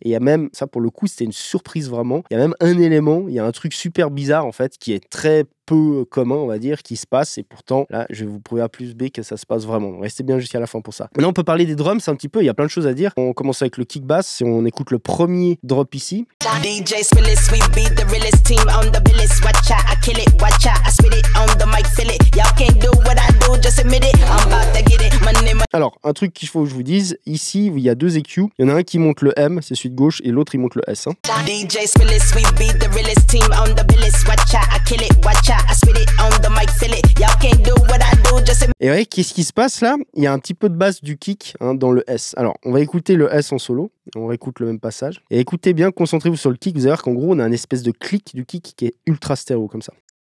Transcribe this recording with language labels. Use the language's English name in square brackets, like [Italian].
[French] Et il y a même ça pour le coup, c'était une surprise vraiment. Il y a même un élément, il y a un truc super bizarre en fait, qui est très peu commun, on va dire, qui se passe. Et pourtant, là, je vais vous prouver à plus B que ça se passe vraiment. Restez bien jusqu'à la fin pour ça. Maintenant, on peut parler des drums un petit peu. Il y a plein de choses à dire. On commence avec le kick bass. Si on écoute le premier drop ici. [English] DJ Spillis, we be the realest team on the billis. Watch out, I kill it. Watch out, I spit it on the mic, feel it. Y'all can't do what I do, just admit it. I'm about to get it. [French] Alors, un truc qu'il faut que je vous dise, ici, il y a deux EQ. Il y en a un qui monte le M, c'est celui de gauche, et l'autre, il monte le S. Hein. [English] DJ Spillis, we be the realest team on the billis. Watch out, I kill it. Watch out, I spit it on the mic, feel it. Y'all can't do what I do, just admit it. [French] Et vous voyez, qu'est-ce qui se passe là? Il y a un petit peu de basse du kick hein, dans le S. Alors, on va écouter le S en solo. On réécoute le même passage. Et écoutez bien, concentrez-vous sur le kick. Vous allez voir qu'en gros, on a une espèce de clic du kick qui est ultra stéréo, comme ça.